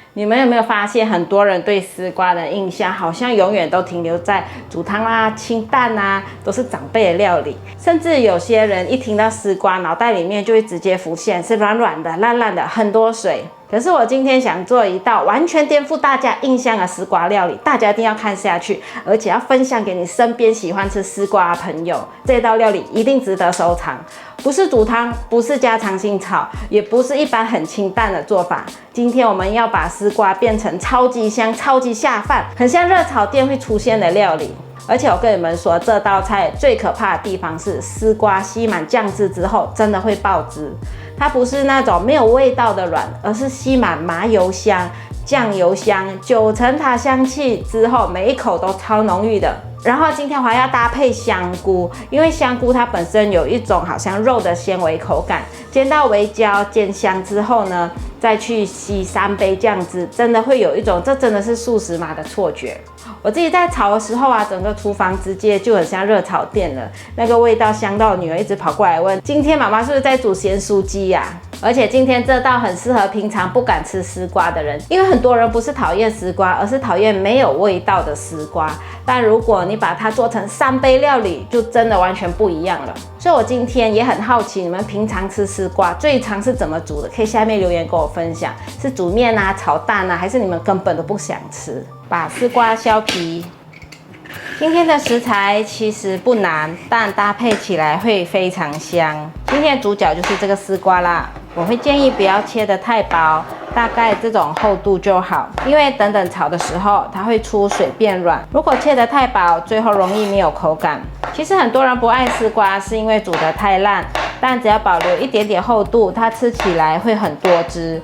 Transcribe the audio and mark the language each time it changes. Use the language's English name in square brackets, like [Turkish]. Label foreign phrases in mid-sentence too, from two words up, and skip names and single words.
[Chinese] 們有沒有發現，很多人對絲瓜的印象好像永遠都停留在煮湯啊、清淡啊，都是長輩的料理。甚至有些人一聽到絲瓜，腦袋裡面就會直接浮現是軟軟的、爛爛的，很多水。可是我今天想做一道完全顛覆大家印象的絲瓜料理，大家一定要看下去，而且要分享給你身邊喜歡吃絲瓜的朋友。這道料理一定值得收藏，不是煮湯，不是家常性炒，也不是一般很清淡的做法。今天我們要把絲瓜變成超級香、超級下飯，很像熱炒店會出現的料理。而且我跟你們說，這道菜最可怕的地方是絲瓜吸滿醬汁之後真的會爆汁。它不是那種沒有味道的軟，而是吸滿麻油香、醬油香、九層塔香氣之後，每一口都超濃郁的。然後今天我還要搭配香菇，因為香菇它本身有一種好像肉的纖維口感，煎到微焦煎香之後呢，再去吸3杯醬汁，真的會有一種這真的是素食嘛的錯覺。我自己在炒的時候啊，整個廚房直接就很像熱炒店了，那個味道香到女兒一直跑過來問：今天媽媽是不是在煮鹹酥雞呀？而且今天這道很適合平常不敢吃絲瓜的人，因為很多人不是討厭絲瓜，而是討厭沒有味道的絲瓜。但如果你把它做成3杯料理，就真的完全不一樣了。所以我今天也很好奇，你們平常吃絲瓜最常是怎麼煮的？可以下面留言跟我分享，是煮麵啊、炒蛋啊，還是你們根本都不想吃？把絲瓜削皮。今天的食材其實不難，但搭配起來會非常香。今天的主角就是這個絲瓜啦。我會建議不要切得太薄，大概這種厚度就好，因為等炒的時候它會出水變軟。如果切得太薄，最後容易沒有口感。其實很多人不愛絲瓜是因為煮得太爛，但只要保留一點點厚度，它吃起來會很多汁。